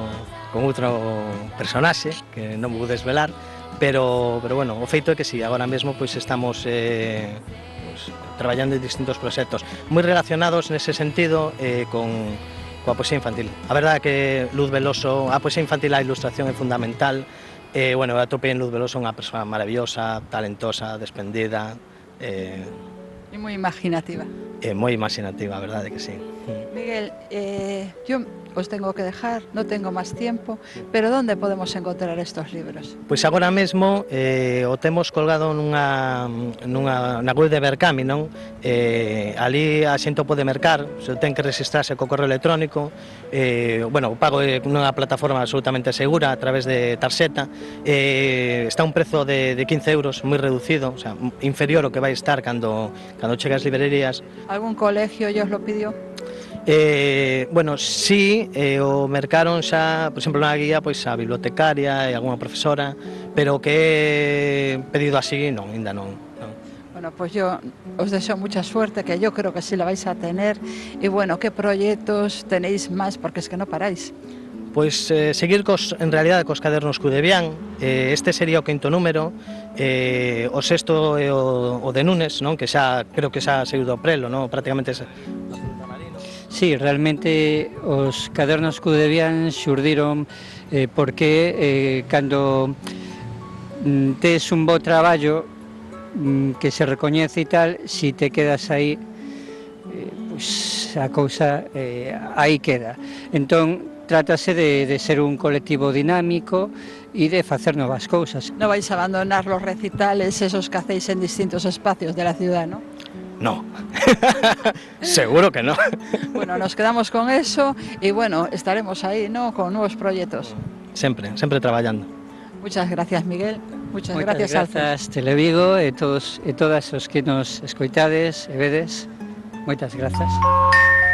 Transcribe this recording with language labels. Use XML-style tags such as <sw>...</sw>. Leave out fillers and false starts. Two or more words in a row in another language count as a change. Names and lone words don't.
<gl>personaxe que non vou desvelar, pero bueno, o feito é que si, agora mesmo estamos traballando en distintos proxectos moi relacionados nese sentido coa poesía infantil. A verdade é que Luz Veloso, a poesía infantil, a ilustración é fundamental. Bueno, a tope en Luz Veloso, unha persoa maravillosa, talentosa, desprendida.</gl> <es>Y muy imaginativa.</es> <gl>Moi imaginativa, a verdade é que sí.</gl> <es>Miguel, yo os tengo que dejar, no tengo más tiempo, pero ¿dónde podemos encontrar estos libros?</es> <gl>Pois agora mesmo o temos colgado na web de Berkami, non? Ali a xente pode mercar, se ten que registrarse co correo electrónico, bueno, o pago é nunha plataforma absolutamente segura a través de tarxeta, está a un prezo de 15 euros, moi reducido, o sea, inferior ao que vai estar cando chega ás librerías.</gl> <es>¿Algún colegio ya os lo pidió?</es> <gl>Bueno, sí, o mercaron xa, por exemplo, na guía, pois a bibliotecaria e algunha profesora, pero que pedido así, non, ainda non.</gl> <es>Bueno, pues yo os deseo mucha suerte, que yo creo que sí la vais a tener, y bueno, ¿qué proyectos tenéis más? Porque es que no paráis.</es> <gl>Pois seguir en realidade cos cadernos Cudebián, este sería o 5º número, o 6º é o de Nunes, non? Que xa, creo que xa saiu do prelo, non? Prácticamente Sí, realmente os cadernos Cudebián xurdiron porque cando tes un bo traballo que se recoñece e tal, si te quedas aí, pues a cousa aí queda. Entón, trátase de ser un colectivo dinámico e de facer novas cousas.</gl> <es>No vais a abandonar los recitales, esos que hacéis en distintos espacios de la ciudad, ¿no? No, seguro que no. Bueno, nos quedamos con eso y bueno, estaremos ahí, ¿no?, con nuevos proyectos.</es> <gl>Sempre traballando.</gl> <es>Muchas gracias, Miguel. Muchas gracias, Alfonso.</es> <gl>Televigo e todos e todas os que nos escoitades e vedes. Moitas grazas.</gl>